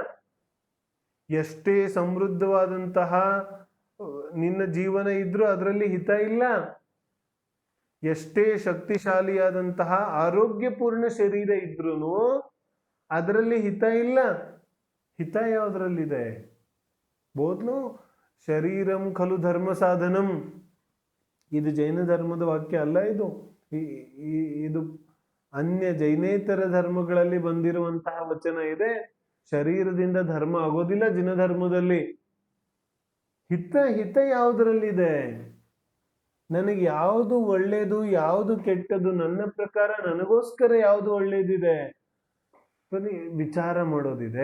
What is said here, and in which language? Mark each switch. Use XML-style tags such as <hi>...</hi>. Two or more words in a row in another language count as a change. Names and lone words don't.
<kn>ಎಷ್ಟೇ ಸಮೃದ್ಧವಾದಂತಹ ನಿನ್ನ ಜೀವನ ಇದ್ರೂ ಅದರಲ್ಲಿ ಹಿತ ಇಲ್ಲ. ಎಷ್ಟೇ ಶಕ್ತಿಶಾಲಿಯಾದಂತಹ ಆರೋಗ್ಯಪೂರ್ಣ ಶರೀರ ಇದ್ರೂ ಅದರಲ್ಲಿ ಹಿತ ಇಲ್ಲ. ಹಿತ ಯಾವುದ್ರಲ್ಲಿದೆ? ಬೋದ್ಲು</kn> <sa>ಶರೀರಂ ಖಲು ಧರ್ಮ ಸಾಧನಂ.</sa> <kn>ಇದು ಜೈನ ಧರ್ಮದ ವಾಕ್ಯ ಅಲ್ಲ, ಇದು ಅನ್ಯ ಜೈನೇತರ ಧರ್ಮಗಳಲ್ಲಿ ಬಂದಿರುವಂತಹ ವಚನ ಇದೆ. ಶರೀರದಿಂದ ಧರ್ಮ ಆಗೋದಿಲ್ಲ ಜಿನ ಧರ್ಮದಲ್ಲಿ. ಹಿತ ಯಾವುದರಲ್ಲಿದೆ? ನನಗೆ ಯಾವುದು ಒಳ್ಳೇದು ಯಾವುದು ಕೆಟ್ಟದ್ದು, ನನ್ನ ಪ್ರಕಾರ ನನಗೋಸ್ಕರ ಯಾವುದು ಒಳ್ಳೇದಿದೆ ವಿಚಾರ ಮಾಡೋದಿದೆ.</kn>